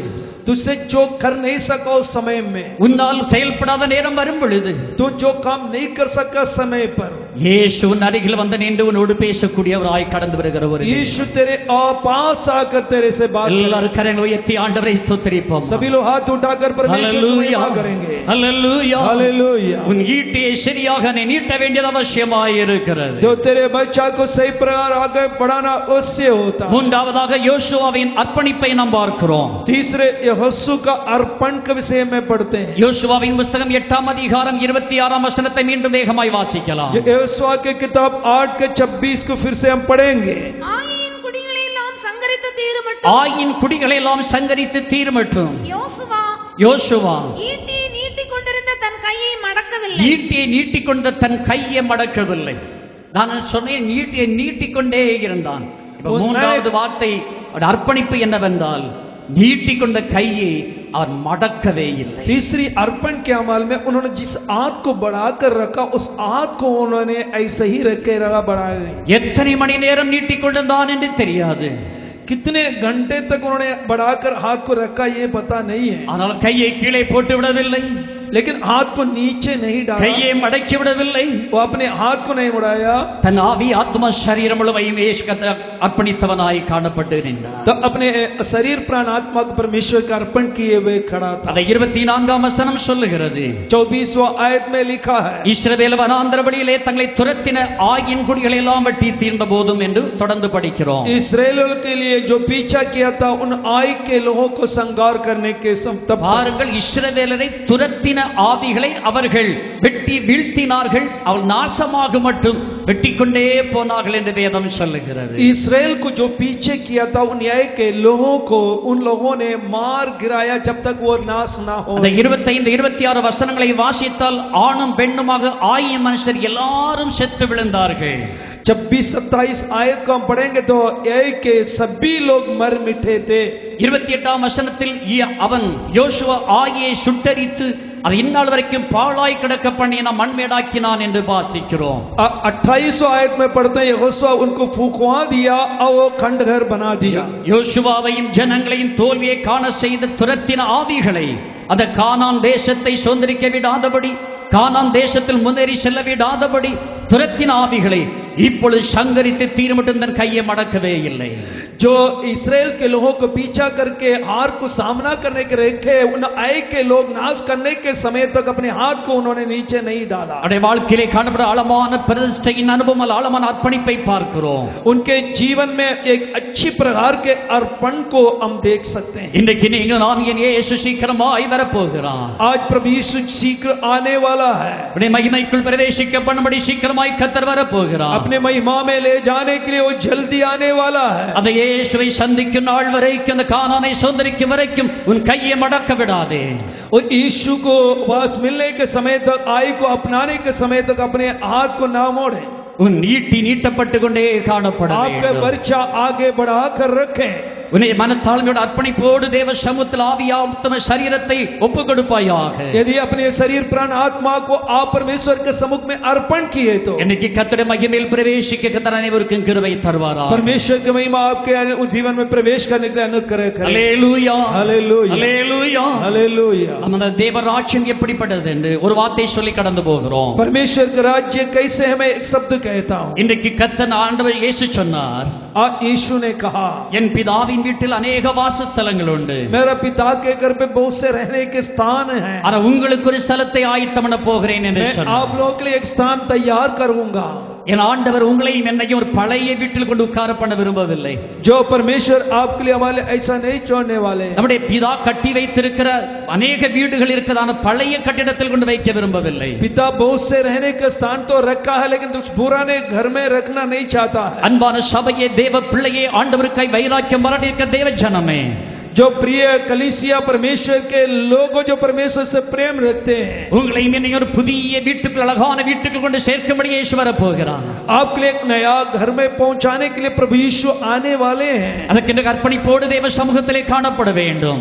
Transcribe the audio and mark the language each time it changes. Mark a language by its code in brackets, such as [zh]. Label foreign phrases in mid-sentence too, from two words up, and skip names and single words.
[hi] तुझसे जो कर नहीं सका उस समय में, [ta] உன்னால் செயல்படாத நேரம் வரும் பொழுது, [hi] तू जो काम नहीं कर सका समय पर, [ta] இயேசு உன் அருகில் வந்து நின்று உன்னோடு பேசக்கூடியவராய் கடந்து வருகிறவர். [hi] यीशु तेरे पास आकर तेरे से बात [ta] எல்லாரும் கரங்களை உயர்த்தி ஆண்டவரை ஸ்தோத்திரிப்போம். [hi] सभी लोग हाथ उठाकर परमेश्वर को [ta] ஹல்லேலூயா [hi] महिमा करेंगे. [ta] ஹல்லேலூயா [hi] हालेलुया. [ta] உன் ஈட்டியை சரியாக நீ நீட்ட வேண்டியது அவசியமாய் இருக்கிறது. [hi] जो तेरे बच्चा को सही प्रकार आगे बढ़ाना उससे होता. [ta] மூன்றாவதாக யோசுவாவின் அர்ப்பணிப்பை நாம் பார்க்கிறோம். [hi] तीसरे यहोशू का अर्पण के विषय में पढ़ते हैं. [ta] யோசுவாவின் புத்தகம் 8ஆம் அதிகாரம் 26ஆம் வசனத்தை மீண்டும் வேகமாய் வாசிக்கலாம். [hi] यहोशू की किताब 8 के 26 को फिर से हम पढ़ेंगे. [ta] ஆயின் குடிகளை எல்லாம் சங்கரித்து தீர்மட்டும் யோசுவா ஈட்டியை நீட்டிக்கொண்ட தன் கையை மடக்கவில்லை. நான் சொன்னேன், ஈட்டியை நீட்டிக்கொண்டே இருந்தான். மூன்றாவது வார்த்தை அர்ப்பணிப்பு என்னவென்றால், நீட்டிக்கொண்ட கையை அவர் மடக்கவே இல்லை. [hi] तीसरी अर्पण के अमल में उन्होंने जिस हाथ को बढ़ाकर रखा, उस हाथ को उन्होंने ऐसे ही रखे रहा, बढ़ाया नहीं. [ta] எத்தனை மணி நேரம் நீட்டிக்கொண்டிருந்தான் என்று தெரியாது. [hi] कितने घंटे तक उन्होंने बढ़ाकर हाथ को रखा ये पता नहीं है. [ta] ஆனால் கையை கீழே போட்டு விடவில்லை, [hi] लेकिन हाथ को नीचे नहीं डाला, [ta] கையை மடக்கி விடவில்லை. [hi] वो अपने हाथ को नहीं बढ़ाया. [ta] தன் ஆவி ஆத்மா சரீரம் முழுவதையும் இயேசுவுக்கு அர்ப்பணித்தவனாய் காணப்பட்டு நின்றார். [hi] तो अपने शरीर प्राण आत्मा को परमेश्वर का अर्पण किए हुए खड़ा था. [ta] அதை 24ஆம் வசனம் சொல்லுகிறது. [hi] 24वां आयत में लिखा है, [ta] இஸ்ரவேல் வனாந்தர வழியிலே தங்களை துரத்தின ஆயின் குடிகளை எல்லாம் வெட்டி தீர்ந்த போதும் என்று தொடர்ந்து படிக்கிறோம். [hi] इस्राएलियों के लिए जो पीछा किया था, उन आय के लोगों को संगार करने के तब [ta] பாருங்கள், இஸ்ரவேலரை துரத்தின ஆவிகளை அவர்கள் வெட்டி வீழ்த்தினார்கள். அவள் நாசமாக மட்டும் வெட்டிக்கொண்டே போனார்கள் என்று வேதம் சொல்லுகிறது. [hi] इस्राएल को जो पीछे किया था, उन न्याय के लोगों को उन लोगों ने मार गिराया जब तक वो नाश ना हो. [ta] அந்த 25 26 வசனங்களை வாசித்தால் ஆணும் பெண்ணுமாக 1000 மனுஷர் எல்லாரும் செத்து விழுந்தார்கள். [hi] 26-27 आयत को हम पढ़ेंगे तो एक के सभी लोग मर मिटे थे. [ta] 28ஆம் வசனத்தில் அவன் யோசுவா ஆகியை சுட்டரித்து அது இந்நாள் வரைக்கும் பாழாய் கிடக்க பண்ணி நாம் மண்மேடாக்கினான் என்று வாசிக்கிறோம். [hi] 28वां आयत में पढ़ते हैं, यहोशू उनको फूंकवा दिया और वो खंडहर बना दिया. [ta] யோசுவாவையும் ஜனங்களையும் தோல்வியை காண செய்த துரத்தின ஆவிகளை அந்த கானான் தேசத்தை சுதந்திரிக்க விடாதபடி, கானான் தேசத்தில் முன்னேறி செல்ல விடாதபடி துரத்தின ஆவிகளை இப்பொழுது சங்கரித்து தீர்மட்டும் தன் கையை மடக்கவே இல்லை. [hi] जो इस्राएल के लोगों को पीछा करके हार को सामना करने के रखे, उन आय के लोग नाश करने के समय तक अपने हाथ को उन्होंने नीचे नहीं डाला. [ta] அவருடைய வாழ்க்கையிலே காணப்பட்ட ஆழமான பிரதிஷ்டையின் அனுபவம், ஆழமான அர்ப்பணிப்பை பார்க்கிறோம். [hi] उनके जीवन में एक अच्छी प्रकार के अर्पण को हम देख सकते हैं. [ta] இன்றைக்கு நீங்கள் நான் என் இயேசு சீக்கிரமாய் வரப்போகிறார். [hi] आज प्रभु यीशु शीघ्र आने वाला है. [ta] அவருடைய மகிமைக்குள் பிரவேசிக்க பண்ணும்படி சீக்கிரமாய் கர்த்தர் வரப்போகிறார். [hi] अपने महिमा में ले जाने के लिए वो जल्दी आने वाला है. [ta] அந்த இயேசுவை சந்திக்கும் நாள் வரைக்கும், அந்த கானானை சுதந்திரிக்கும் வரைக்கும் உன் கையை மடக்க விடாதே. [hi] और यीशु को वास मिलने के समय तक, आय को अपनाने के समय तक अपने हाथ को ना मोड़े. [ta] உன் ஈட்டி நீட்டப்பட்டு கொண்டே காணப்பட [hi] आपके [ta] வேண்டும். [hi] वर्षा आगे बढ़ा कर रखें. [ta] உன்னை மனத்தாழ்மையோடு அர்ப்பணிப்போடு தேவ சமூகத்தில் ஆவியாத்ம சரீரத்தை ஒப்பு கொடுப்பாயாக. [hi] यदि अपने शरीर प्राण आत्मा को आप परमेश्वर के सम्मुख में अर्पण किए तो [ta] இன்னைக்கு கர்த்தருடைய மகிமையில் பிரவேசிக்க கர்த்தர் அனைவருக்கும் கிருபை தருவாராக. [hi] परमेश्वर की महिमा आपके जीवन में प्रवेश करने के लिए अनुग्रह करें. [ta] அல்லேலூயா [hi] हालेलुया [ta] அல்லேலூயா [hi] हालेलुया. [ta] அந்த தேவ ராஜ்யம் எப்படிப்பட்டது என்று ஒரு வார்த்தை சொல்லி கடந்து போகிறோம். [hi] परमेश्वर का राज्य कैसे है, मैं एक शब्द कहता हूं. [ta] இன்றைக்கு கர்த்தர் ஆண்டவர் இயேசு சொன்னார், [hi] यीशु ने कहा [ta] என் பிதாவின் வீட்டில் अनेक வாசஸ்தலங்கள் உண்டு, [hi] मेरा पिता के घर पे बहुत से रहने के स्थान हैं, [ta] ஆனா உங்களுக்கு ஒரு ஸ்தலத்தை ஆயத்தம் பண்ண போகிறேன் என்று [hi] मैं [ta] சொன்னார். [hi] आप लोगों के लिए एक स्थान तैयार करूंगा. [ta] என் ஆண்டவர் உங்களையும் என்னையும் ஒரு பழைய வீட்டில் கொண்டு உட்கார பண்ண விரும்பவில்லை. [hi] जो परमेश्वर आपके लिए हमारे ऐसा नहीं छोड़ने वाले. [ta] நம்முடைய பிதா கட்டி வைத்திருக்கிற अनेक வீடுகள் இருக்கிறதான பழைய கட்டிடத்தில் கொண்டு வைக்க விரும்பவில்லை. [hi] पिता बहुत से रहने का स्थान तो रखा है, लेकिन उस पुराने घर में रखना नहीं चाहता है. [ta] அன்பான சபையே, தேவ பிள்ளையே, ஆண்டவருக்காய் வைராக்கியம் மரணிக்க தேவ ஜனமே, [hi] जो प्रिय कलीसिया परमेश्वर के लोग जो परमेश्वर से प्रेम रखते हैं, [ta] உங்களையும் என்னையும் ஒரு புதிய வீட்டுக்கு, அழகான வீட்டுக்கு கொண்டு சேர்க்கும்படி இயேசு வரப்போகிறார். [hi] आपके लिए एक नया घर में पहुंचाने के लिए प्रभु यीशु आने वाले हैं. [ta] அதற்கு இந்த அர்ப்பணிப்போடு தேவ சமூகத்திலே காணப்பட வேண்டும்.